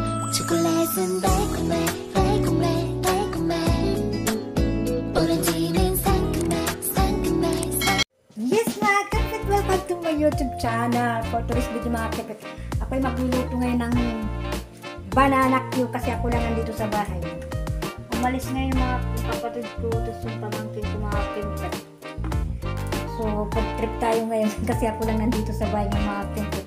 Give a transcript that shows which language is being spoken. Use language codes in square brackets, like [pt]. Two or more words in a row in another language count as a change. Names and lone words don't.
[ko] 초콜릿은 달콤해 달콤해 달콤해 오렌지는 상큼해 상큼해 [tl] Yes mga kapit, [en] welcome to my YouTube channel. For today's video [tl] mga kapit, ako'y magluluto ngayon ng banana cue kasi ako lang nandito sa bahay. Umalis ngayon mga kapatid ko, tapos yung pamangkin ko mga kapit. So pag-trip tayo ngayon kasi ako lang nandito sa bahay ng mga kapit.